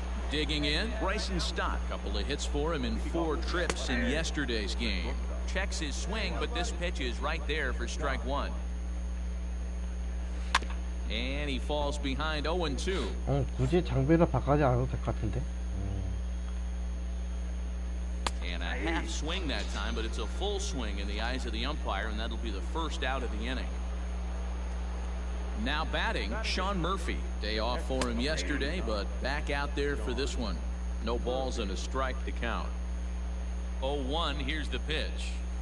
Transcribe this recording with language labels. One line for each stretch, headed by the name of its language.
English: Digging in, Bryson Stott. Couple of hits for him in 4 trips in yesterday's game. Checks his swing, but this pitch is right there for strike 1. And he falls behind 0-2.
Korean: 굳이 장비를 바꾸지 않아도 될 것 같은데.
English: And a half swing that time, but it's a full swing in the eyes of the umpire, and that'll be the first out of the inning. Now batting, Sean Murphy. Day off for him yesterday, but back out there for this one. No balls and a strike to count. 0-1, here's the pitch.